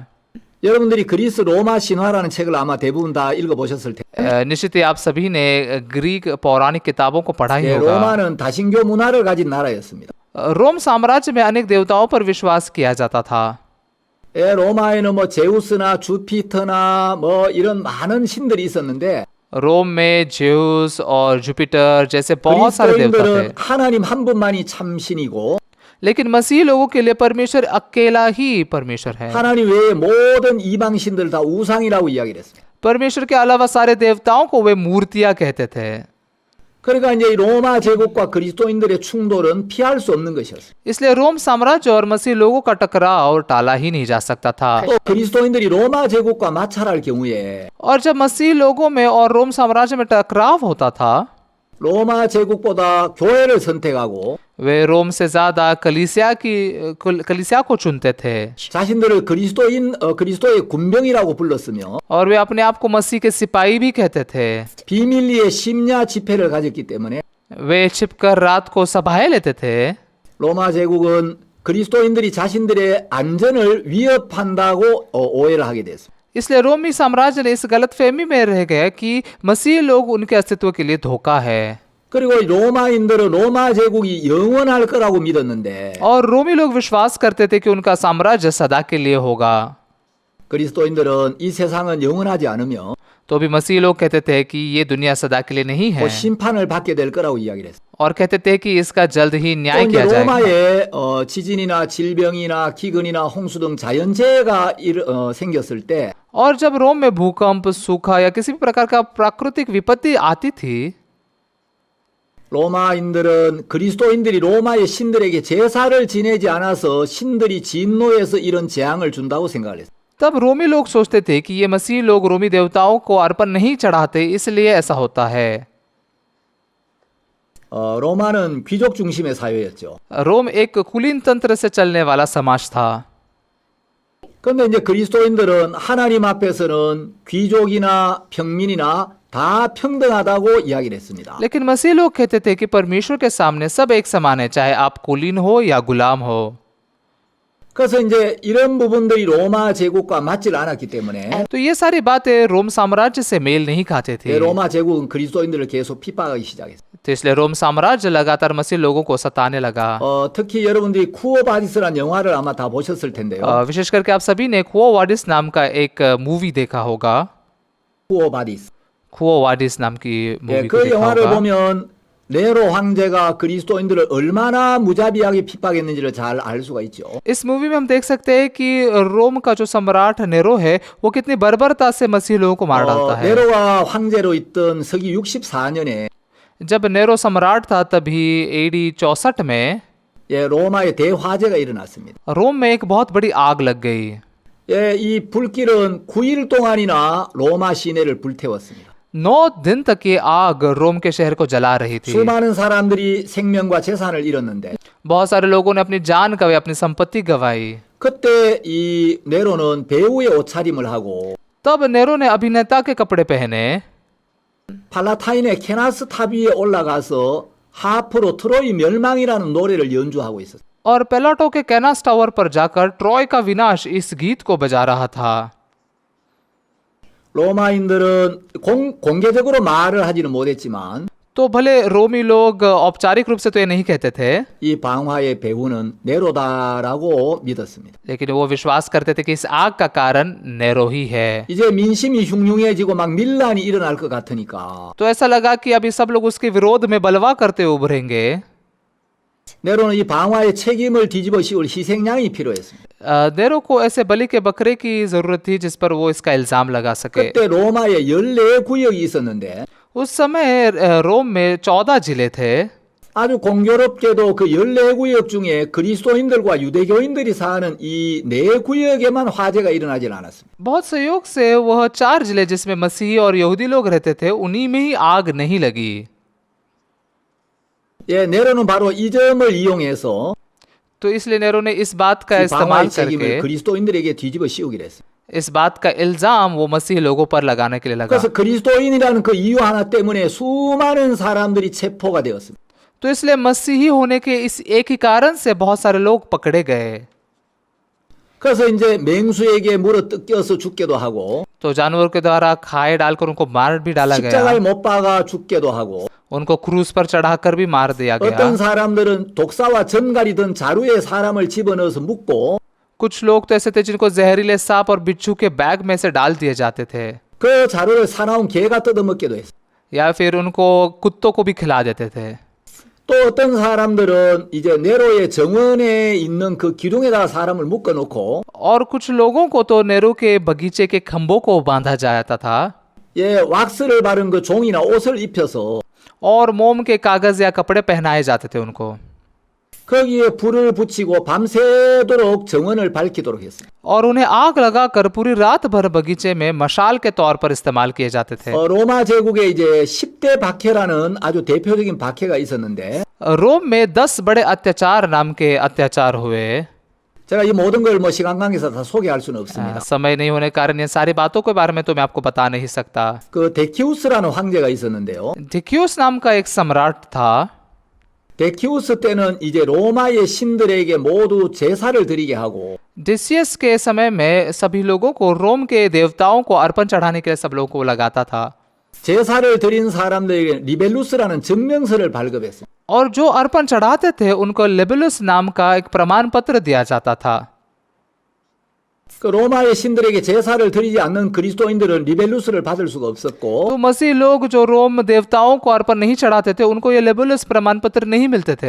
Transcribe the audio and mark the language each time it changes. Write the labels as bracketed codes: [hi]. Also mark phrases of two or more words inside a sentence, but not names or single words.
[ko] 여러분들이 그리스 로마 신화라는 책을 아마 대부분 다 읽어보셨을 텐데 [hi] निश्चित ही आप सभी ने ग्रीक पौराणिक किताबों को पढ़ा ही होगा। [ko] 로마는 다신교 문화를 가진 나라였습니다. [hi] रोम साम्राज्य में अनेक देवताओं पर विश्वास किया जाता था। [ko] 로마에는 뭐 제우스나 주피터나 뭐 이런 많은 신들이 있었는데 [hi] रोम में जेउस और जुपिटर जैसे बहुत सारे देवता थे, [ko] 그리스도인들은 하나님 한 분만이 참 신이고 [hi] लेकिन मसीह लोगों के लिए परमेश्वर अकेला ही परमेश्वर है। [ko] 하나님 외에 모든 이방 신들 다 우상이라고 이야기를 했습니다. [hi] परमेश्वर के अलावा सारे देवताओं को वे मूर्तियां कहते थे। [ko] 그러니까 이제 이 로마 제국과 그리스도인들의 충돌은 피할 수 없는 것이었어요. [hi] इसलिए रोम साम्राज्य और मसीह लोगों का टकराव टाला ही नहीं जा सकता था। [ko] 또 그리스도인들이 로마 제국과 마찰할 경우에 [hi] और जब मसीह लोगों में और रोम साम्राज्य में टकराव होता था, [ko] 로마 제국보다 교회를 선택하고 [hi] वे रोम से ज्यादा कलीसिया को चुनते थे [ko] 자신들을 그리스도의 군병이라고 불렀으며 [hi] और वे अपने आप को मसीह के सिपाही भी कहते थे। [ko] 비밀리에 심야 집회를 가졌기 때문에 [hi] वे छिपकर रात को सभाएं लेते थे। [ko] 로마 제국은 그리스도인들이 자신들의 안전을 위협한다고 오해를 하게 됐습니다. [hi] इसलिए रोमी साम्राज्य ने इस गलतफहमी में रह गए कि मसीह लोग उनके अस्तित्व के लिए धोखा है। [ko] 그리고 로마인들은 로마 제국이 영원할 거라고 믿었는데 [hi] और रोमी लोग विश्वास करते थे कि उनका साम्राज्य सदा के लिए होगा। [ko] 그리스도인들은 이 세상은 영원하지 않으며 [hi] तो भी मसीह लोग कहते थे कि ये दुनिया सदा के लिए नहीं है [ko] 곧 심판을 받게 될 거라고 이야기를 했어요. [hi] और कहते थे कि इसका जल्द ही [ko] 또 [hi] न्याय [ko] 이제 [hi] किया जाएगा। [ko] 로마에 지진이나 질병이나 기근이나 홍수 등 자연재해가 생겼을 때 [hi] और जब रोम में भूकंप, सूखा या किसी भी प्रकार का प्राकृतिक विपत्ति आती थी [ko] 로마인들은 그리스도인들이 로마의 신들에게 제사를 지내지 않아서 신들이 진노해서 이런 재앙을 준다고 생각을 했어요. [hi] तब रोमी लोग सोचते थे कि ये मसीह लोग रोमी देवताओं को अर्पण नहीं चढ़ाते, इसलिए ऐसा होता है। [ko] 로마는 귀족 중심의 사회였죠. [hi] रोम एक कुलीन तंत्र से चलने वाला समाज था। [ko] 그런데 이제 그리스도인들은 하나님 앞에서는 귀족이나 평민이나 다 평등하다고 이야기를 했습니다. [hi] लेकिन मसीह लोग कहते थे कि परमेश्वर के सामने सब एक समान है, चाहे आप कुलीन हो या गुलाम हो। [ko] 그래서 이제 이런 부분들이 로마 제국과 맞질 않았기 때문에 [hi] तो ये सारी बातें रोम साम्राज्य से मेल नहीं खाते थे। [ko] 로마 제국은 그리스도인들을 계속 핍박하기 시작했어요. [hi] तो इसलिए रोम साम्राज्य लगातार मसीह लोगों को सताने लगा। [ko] 특히 여러분들이 쿠오바디스라는 영화를 아마 다 보셨을 텐데요. [hi] विशेष करके आप सभी ने कुओ वाडिस नाम का एक मूवी देखा होगा। [ko] 쿠오바디스. [hi] कुओ वाडिस नाम की मूवी को [ko] 그 [hi] देखा [ko] 영화를 [hi] होगा। [ko] 보면 네로 황제가 그리스도인들을 얼마나 무자비하게 핍박했는지를 잘 알 수가 있죠. [hi] इस मूवी में हम देख सकते हैं कि रोम का जो सम्राट नेरो है वो कितनी बर्बरता से मसीह लोगों को मार डालता है। [ko] 네로가 황제로 있던 서기 64년에 [hi] जब नेरो सम्राट था तभी AD 64 में [ko] 로마에 대화재가 일어났습니다. [hi] रोम में एक बहुत बड़ी आग लग गई। [ko] 이 불길은 9일 동안이나 로마 시내를 불태웠습니다. [hi] 9 दिन तक ये आग रोम के शहर को जला रही थी। [ko] 수많은 사람들이 생명과 재산을 잃었는데 [hi] बहुत सारे लोगों ने अपनी जान गंवाई, अपनी संपत्ति गंवाई। [ko] 그때 이 네로는 배우의 옷차림을 하고 [hi] तब नेरो ने अभिनेता के कपड़े पहने [ko] 팔라타인의 케나스 탑 위에 올라가서 하프로 트로이 멸망이라는 노래를 연주하고 있었어요. [hi] और पेलाटो के कैनास टावर पर जाकर ट्रॉय का विनाश इस गीत को बजा रहा था। [ko] 로마인들은 공개적으로 말을 하지는 못했지만 [hi] तो भले रोमी लोग औपचारिक रूप से तो ये नहीं कहते थे, [ko] 이 방화의 배후는 네로다라고 믿었습니다. [hi] लेकिन वो विश्वास करते थे कि इस आग का कारण नेरो ही है। [ko] 이제 민심이 흉흉해지고 막 밀란이 일어날 것 같으니까 [hi] तो ऐसा लगा कि अभी सब लोग उसके विरोध में बलवा करते उभरेंगे। [ko] 네로는 이 방화의 책임을 뒤집어 씌울 희생양이 필요했습니다. [hi] नेरो को ऐसे बलि के बकरे की जरूरत थी जिस पर वो इसका इल्जाम लगा सके। [ko] 그때 로마에 14구역이 있었는데 [hi] उस समय रोम में 14 जिले थे। [ko] 아주 공교롭게도 그 14구역 중에 그리스도인들과 유대교인들이 사는 이 4구역에만 화재가 일어나질 않았습니다. [hi] बहुत संयोग से वह 4 जिले जिसमें मसीही और यहूदी लोग रहते थे उन्हीं में ही आग नहीं लगी। [ko] 네로는 바로 이 점을 이용해서 [hi] तो इसलिए नेरो ने इस बात का [ko] 이 [hi] इस्तेमाल [ko] 방화의 책임을 [hi] करके [ko] 그리스도인들에게 뒤집어 씌우기로 했습니다. [hi] इस बात का इल्जाम वो मसीह लोगों पर लगाने के लिए लगा। [ko] 그래서 그리스도인이라는 그 이유 하나 때문에 수많은 사람들이 체포가 되었습니다. [hi] तो इसलिए मसीही होने के इस एक ही कारण से बहुत सारे लोग पकड़े गए। [ko] 그래서 이제 맹수에게 물어 뜯겨서 죽게도 하고 [hi] तो जानवर के द्वारा खाए डालकर उनको मार भी डाला गया। [ko] 십자가에 못 박아 죽게도 하고 [hi] उनको क्रूस पर चढ़ाकर भी मार दिया गया। [ko] 어떤 사람들은 독사와 전갈이 든 자루에 사람을 집어넣어서 묶고 [hi] कुछ लोग तो ऐसे थे जिनको जहरीले सांप और बिच्छू के बैग में से डाल दिए जाते थे, [ko] 그 자루를 사나운 개가 뜯어먹기도 했어요. [hi] या फिर उनको कुत्तों को भी खिला देते थे। [ko] 또 어떤 사람들은 이제 네로의 정원에 있는 그 기둥에다가 사람을 묶어놓고 [hi] और कुछ लोगों को तो नेहरू के बगीचे के खंभों को बांधा जाता था [ko] 왁스를 바른 그 종이나 옷을 입혀서 [hi] और मोम के कागज या कपड़े पहनाए जाते थे उनको, [ko] 거기에 불을 붙이고 밤새도록 정원을 밝히도록 했습니다. [hi] और उन्हें आग लगाकर पूरी रात भर बगीचे में मशाल के तौर पर इस्तेमाल किए जाते थे। [ko] 로마 제국에 이제 10대 박해라는 아주 대표적인 박해가 있었는데 [hi] रोम में 10 बड़े अत्याचार नाम के अत्याचार हुए। [ko] 제가 이 모든 걸 뭐 시간 관계에서 다 소개할 수는 없습니다. [hi] समय नहीं होने के कारण ये सारी बातों के बारे में तो मैं आपको बता नहीं सकता। [ko] 그 데키우스라는 황제가 있었는데요. [hi] डिक्यूस नाम का एक सम्राट था। [ko] 데키우스 때는 이제 로마의 신들에게 모두 제사를 드리게 하고 [hi] डिसियस के समय में सभी लोगों को रोम के देवताओं को अर्पण चढ़ाने के लिए सब लोगों को लगाता था [ko] 제사를 드린 사람들에게 리벨루스라는 증명서를 발급했습니다. [hi] और जो अर्पण चढ़ाते थे उनको लेबुलस नाम का एक प्रमाण पत्र दिया जाता था। [ko] 그 로마의 신들에게 제사를 드리지 않는 그리스도인들은 리벨루스를 받을 수가 없었고 [hi] तो मसीह लोग जो रोम देवताओं को अर्पण नहीं चढ़ाते थे उनको ये लेबुलस प्रमाण पत्र नहीं मिलते थे।